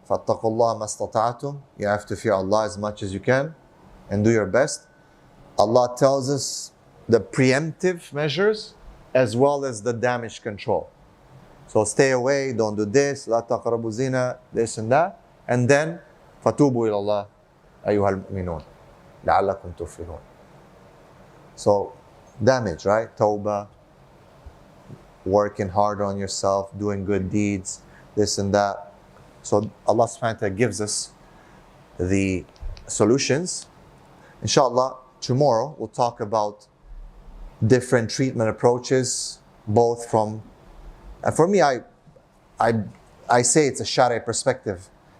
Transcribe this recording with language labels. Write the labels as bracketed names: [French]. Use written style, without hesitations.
[Arabic] فَاتَّقُوا اللَّهَ مَا اسْتَطَعْتُمْ. [English] You have to fear Allah as much as you can and do your best. Allah tells us the preemptive measures as well as the damage control. So stay away, don't do this, [Arabic] لَا تَقْرَبُوا [English] zina, this and that. And then [Arabic] فَتُوبُوا إِلَى اللَّهِ أَيُّهَا الْمُؤْمِنُونَ لَعَلَّكُمْ تُفْلِحُونَ. [English] So damage, right? Tawbah, working hard on yourself, doing good deeds, this and that. So Allah subhanahu wa ta'ala gives us the solutions. Inshallah, tomorrow we'll talk about different treatment approaches, both from, and for me, I say it's a Shari'i perspective.